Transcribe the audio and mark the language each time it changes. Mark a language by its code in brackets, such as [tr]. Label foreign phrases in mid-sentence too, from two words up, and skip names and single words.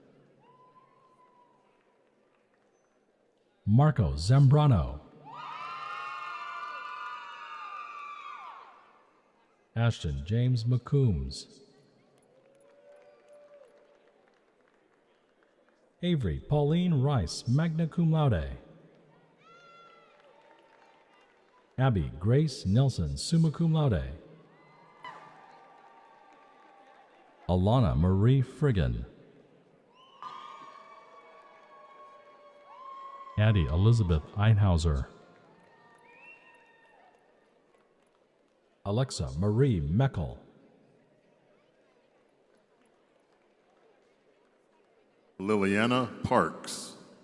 [en] Marco Zambrano. Ashton James McCombs. Avery Pauline Rice, [la] magna cum laude. [en] Abby Grace Nelson, [la] summa cum laude. [en] Alana Marie Friggin. Addie Elizabeth Einhauser. Alexa Marie Meckel. Liliana Parks.